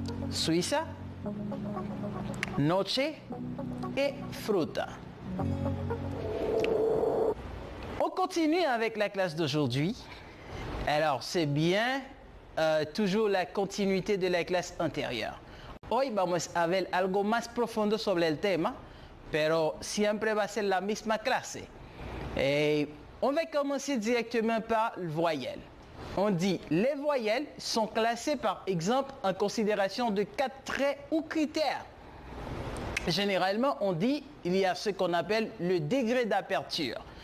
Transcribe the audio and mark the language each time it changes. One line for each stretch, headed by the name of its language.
Spanish: Suiza, noche et fruta.
French: On continue avec la classe d'aujourd'hui. Alors, c'est bien toujours la continuité de la clase antérieure.
Spanish: Hoy vamos a ver algo más profundo sobre el tema, pero siempre va a ser la misma clase.
French: Et on va commencer directement par le voyelle. On dit les voyelles sont classées par exemple en considération de 4 traits ou critères. Généralement, on dit il y a ce qu'on appelle le degré d'aperture.